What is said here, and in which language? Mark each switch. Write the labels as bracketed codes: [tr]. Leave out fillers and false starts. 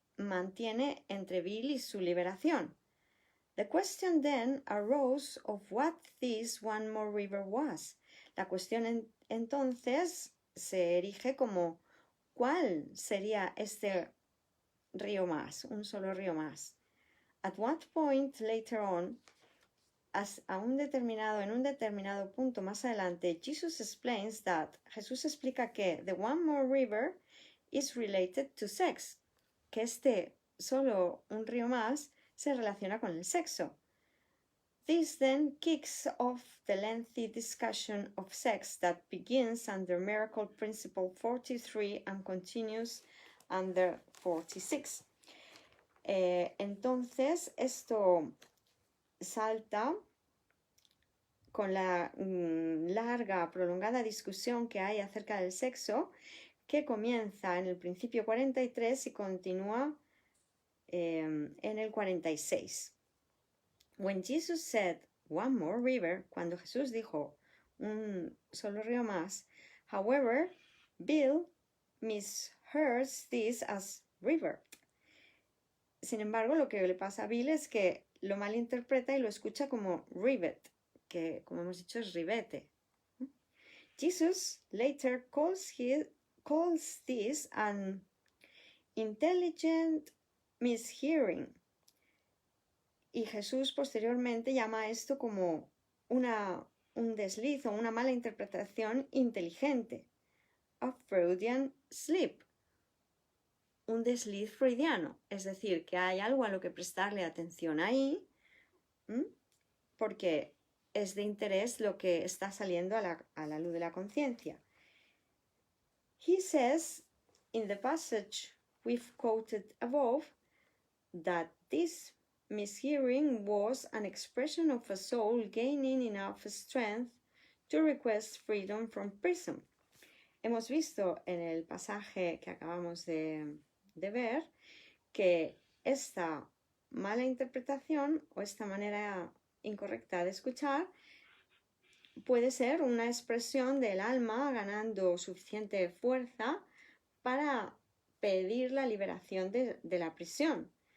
[es] mantiene entre Bill y su liberación. [en] The question then arose of what this one more river was. [es] La cuestión entonces se erige como ¿cuál sería este río más, un solo río más? [en] At what point later on, [es] en un determinado punto más adelante, [en] Jesus explains that, [es] Jesús explica que [en] the one more river is related to sex, [es] que solo un río más se relaciona con el sexo. [en] This then kicks off the lengthy discussion of sex that begins under Miracle Principle 43 and continues under 46. [es] Entonces, esto salta con la larga, prolongada discusión que hay acerca del sexo, que comienza en el principio 43 y continúa en el 46. [en] When Jesus said one more river, [es] cuando Jesús dijo un solo río más, [en] however, Bill mishears this as river. [es] Sin embargo, lo que le pasa a Bill es que lo malinterpreta y lo escucha como rivet, que como hemos dicho es ribete. [en] Jesus later calls this an intelligent mishearing. [es] Y Jesús posteriormente llama esto como un desliz o una mala interpretación inteligente. [en] A Freudian slip. [es] Un desliz freudiano. Es decir, que hay algo a lo que prestarle atención ahí, porque es de interés lo que está saliendo a la luz de la conciencia. [en] He says in the passage we've quoted above that this mishearing was an expression of a soul gaining enough strength to request freedom from prison. [es] Hemos visto en el pasaje que acabamos de ver que esta mala interpretación o esta manera incorrecta de escuchar puede ser una expresión del alma ganando suficiente fuerza para pedir la liberación de la prisión.